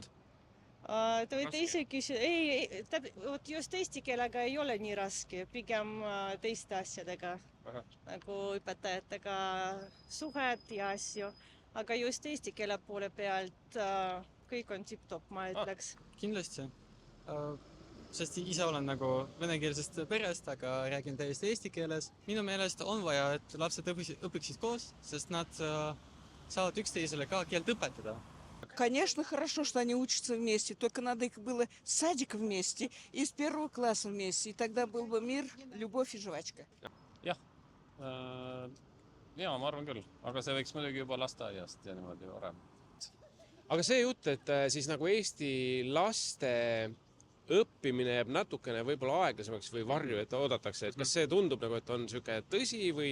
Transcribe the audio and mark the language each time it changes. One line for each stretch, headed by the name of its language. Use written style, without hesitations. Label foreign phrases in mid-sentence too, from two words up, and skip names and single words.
Estonian: Te võite ise küsida, just eesti keelega ei ole nii raske, pigem teiste asjadega, nagu õpetajatega suhed ja asju, aga just eesti keele poole pealt kõik on tipp-top, ma ütleks. Kindlasti, sest ise olen nagu venekeelsest perest, aga räägin täiesti eesti keeles. Minu meelest on vaja, et lapsed õpiksid koos, sest nad saavad üksteisele ka keelt õpetada.
Russian: Конечно, хорошо, что они учатся вместе, только надо их было с садика вместе и с первого класса вместе, и тогда был бы мир, любовь и жвачка.
Estonian: Jah, ma arvan küll, aga see võiks muidugi juba lasteaiast ja niimoodi varem. Aga see jutt, et siis nagu eesti laste õppimine jääb natukene võib-olla aeglasemaks või varju, et oodatakse, et kas see tundub nagu, et on selline tõsi või...